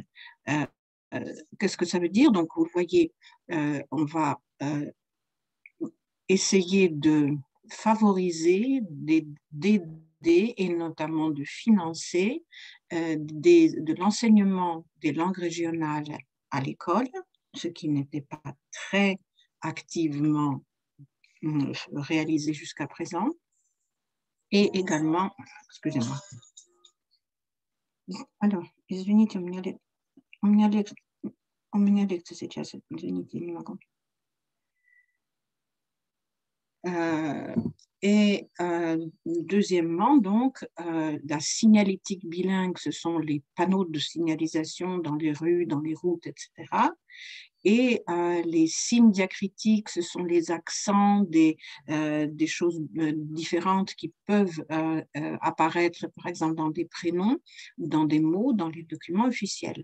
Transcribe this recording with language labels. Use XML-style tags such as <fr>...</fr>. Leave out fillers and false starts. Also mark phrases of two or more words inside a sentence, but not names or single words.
<fr>Qu'est-ce que ça veut dire? Donc, vous voyez, on va essayer de favoriser, d'aider et notamment de financer de l'enseignement des langues régionales à l'école, ce qui n'était pas très activement réalisé jusqu'à présent. Et également, excusez-moi. Alors,</fr> <ru>извините, у меня лекция сейчас, извините, не могу.</ru> <fr>Deuxièmement, donc, la signalétique bilingue, ce sont les panneaux de signalisation dans les rues, dans les routes, etc. Et les signes diacritiques, ce sont les accents des choses différentes qui peuvent apparaître, par exemple, dans des prénoms ou dans des mots, dans les documents officiels.</fr>